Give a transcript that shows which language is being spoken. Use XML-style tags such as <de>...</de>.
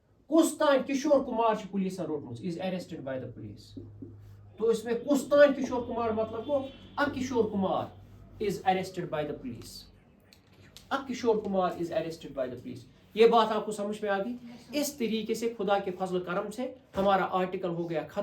<ks>کُس تانۍ کشور کُمار چھُ پولیسن روٚٹمُت</ks> <en>is arrested by the police.</en> <ur>تو اس میں</ur> <ks>کُس تانۍ کشور کُمار مطلب گوٚو اکھ کشور Kumar</ks> <en>is arrested by the police.</en> <ks>اکھ</ks> <en>Kishore Kumar is arrested by the police.</en> <ur>یہ بات آپ کو سمجھ میں آ گئی. اس طریقے سے خدا کے فضل و کرم سے ہمارا آرٹیکل ہو گیا ختم.</ur>